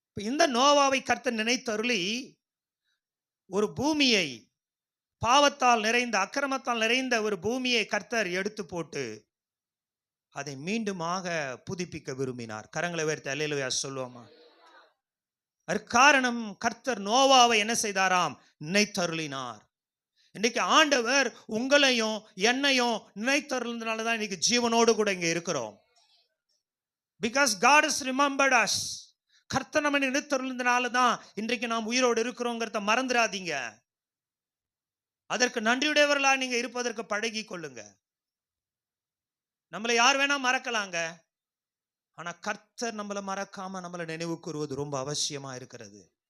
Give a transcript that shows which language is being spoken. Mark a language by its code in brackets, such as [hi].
[ta] இந்த நோவாவை கர்த்தர் நினைத்தருளி ஒரு பூமியை, பாவத்தால் நிறைந்த, அக்கிரமத்தால் நிறைந்த ஒரு பூமியை கர்த்தர் எடுத்து போட்டு அதை மீண்டுமாக புதுப்பிக்க விரும்பினார். கரங்களை உயர்த்தி அல்லேலூயா சொல்லுவோமா? அதற்கு காரணம், கர்த்தர் நோவாவை என்ன செய்தாராம்? நினைத்தருளினார். இன்னைக்கு ஆண்டவர் உங்களையும் என்னையும் நினைத்தருளினால தான் இன்னைக்கு ஜீவனோடு கூட இங்க இருக்கிறோம். [en] Because God has remembered us. [ta] கர்த்தர் நம்மை நினைத்தருளினால தான் இன்றைக்கு நாம் உயிரோடு இருக்கிறோங்கிறத மறந்துடாதீங்க. அதற்கு நன்றியுடையவர்களா நீங்க இருப்பதற்கு பழகி கொள்ளுங்க. நம்மளை யார் வேணா மறக்கலாங்க, ஆனா கர்த்தர் நம்மளை மறக்காம நம்மளை நினைவு கூறுவது ரொம்ப அவசியமா இருக்கிறது.